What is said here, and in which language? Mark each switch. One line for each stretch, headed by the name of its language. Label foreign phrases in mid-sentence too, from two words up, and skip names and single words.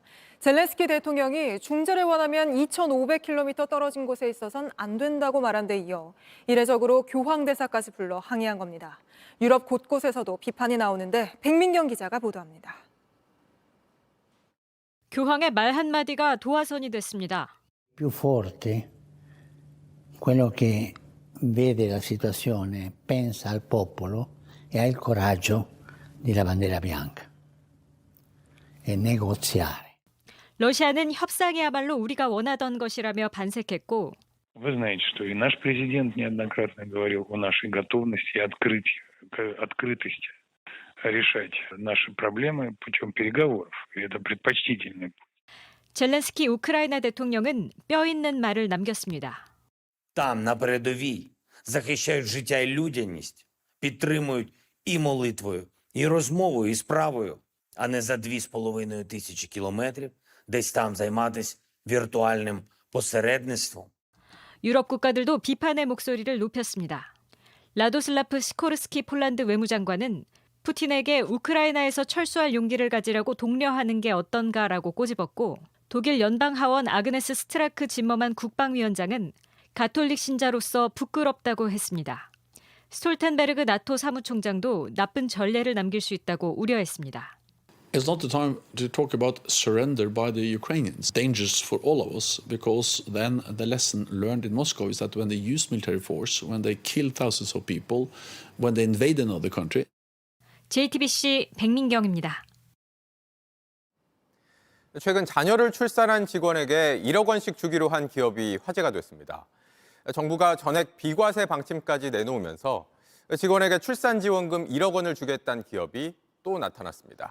Korean: 젤렌스키 대통령이 중재를 원하면 2,500km 떨어진 곳에 있어선 안 된다고 말한 데 이어 이례적으로 교황 대사까지 불러 항의한 겁니다. 유럽 곳곳에서도 비판이 나오는데 백민경 기자가 보도합니다. 교황의 말 한마디가 도화선이 됐습니다.
Italian: Più forte quello che vede la situazione, pensa al popolo e ha il coraggio della bandiera bianca e negoziare.
Korean: 러시아는 협상이야말로 우리가 원하던 것이라며 반색했고
Russian: Вы знаете, что и наш президент неоднократно говорил о нашей готовности и открытости решать наши проблемы путем переговоров. И это предпочтительный путь.
Korean: 젤렌스키 우크라이나 대통령은 뼈 있는 말을 남겼습니다.
Ukrainian: Там, на передовій, захищають життя і людяність, підтримують і молитвою, і розмовою, і справою, а не за 2,5 тисячі кілометрів, десь там займатися віртуальним посередництвом.
Korean: 유럽 국가들도 비판의 목소리를 높였습니다. 라도슬라프 시코르스키 폴란드 외무장관은 푸틴에게 우크라이나에서 철수할 용기를 가지라고 독려하는 게 어떤가라고 꼬집었고 독일 연방하원 아그네스 스트라크 짐머만 국방위원장은 가톨릭 신자로서 부끄럽다고 했습니다. 스톨텐베르그 나토 사무총장도 나쁜 전례를 남길 수 있다고 우려했습니다.
English: It's not the time to talk about surrender by the Ukrainians. Dangerous for all of us because then the lesson learned in Moscow is that when they use military force, when they kill thousands of people, when they invade another country.
Korean: JTBC 백민경입니다. 최근 자녀를 출산한 직원에게 1억 원씩 주기로 한 기업이 화제가 됐습니다. 정부가 전액 비과세 방침까지 내놓으면서 직원에게 출산 지원금 1억 원을 주겠다는 기업이 또 나타났습니다.